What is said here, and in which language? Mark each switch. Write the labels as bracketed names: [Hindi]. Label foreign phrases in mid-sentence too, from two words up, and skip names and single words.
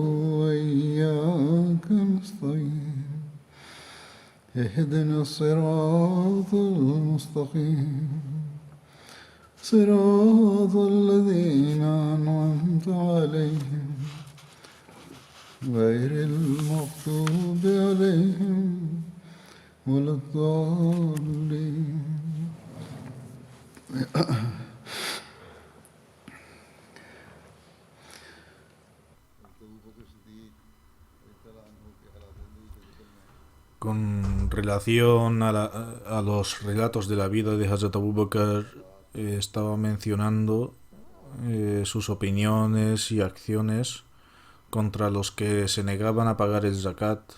[Arabic] وإياك نستعين اهدنا الصراط المستقيم صراط الذين أنعمت عليهم غير المغضوب عليهم ولا الضالين. [Spanish] Con relación a los relatos de la vida de Hazrat Abu Bakr, estaba mencionando sus opiniones y acciones contra los que se negaban a pagar el zakat,